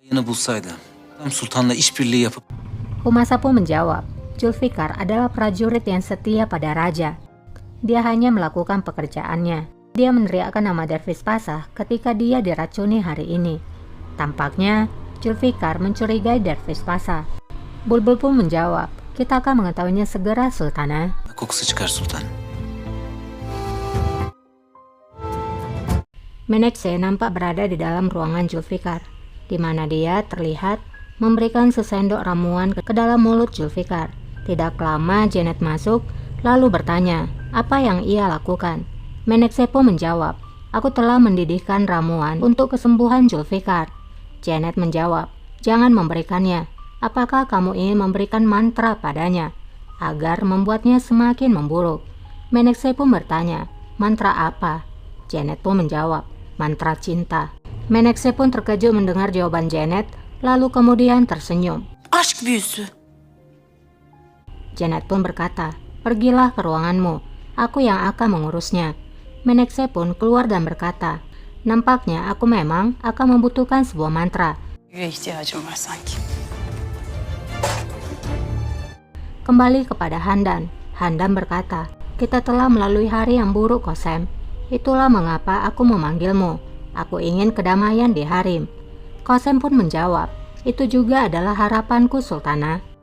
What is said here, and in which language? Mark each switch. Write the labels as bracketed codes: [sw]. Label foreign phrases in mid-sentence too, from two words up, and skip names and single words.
[tr] Yeni bulsaydı, tam sultanla işbirliği yapıp [id] Humasa pun menjawab, Zulfikar adalah prajurit yang setia pada raja. Dia hanya melakukan pekerjaannya. Dia meneriakkan nama Dervis Pasah ketika dia diracuni hari ini. Tampaknya Zulfikar mencurigai Dervis Pasah. Bulbul pun menjawab, kita akan mengetahuinya segera, Sultana. [tr] kokusu çıkar sultan. [id] Menekse nampak berada di dalam ruangan Zulfikar, di mana dia terlihat memberikan sesendok ramuan ke dalam mulut Zulfikar. Tidak lama Janet masuk, lalu bertanya, apa yang ia lakukan? Menekse pun menjawab, aku telah mendidihkan ramuan untuk kesembuhan Zulfikar. Janet menjawab, jangan memberikannya. Apakah kamu ingin memberikan mantra padanya agar membuatnya semakin memburuk? Menekse pun bertanya, mantra apa? Janet pun menjawab, mantra cinta. Menekse pun terkejut mendengar jawaban Janet, lalu kemudian tersenyum. [tr] Aşk büyüsü. [id] Janet pun berkata, pergilah ke ruanganmu, aku yang akan mengurusnya. Menekse pun keluar dan berkata, nampaknya aku memang akan membutuhkan sebuah mantra. [tr] Büyüye ihtiyacım var sanki. [id] Kembali kepada Handan. Handan berkata, kita telah melalui hari yang buruk, Kosem. Itulah mengapa aku memanggilmu. Aku ingin kedamaian di Harim. Kosem pun menjawab, itu juga adalah harapanku, Sultana.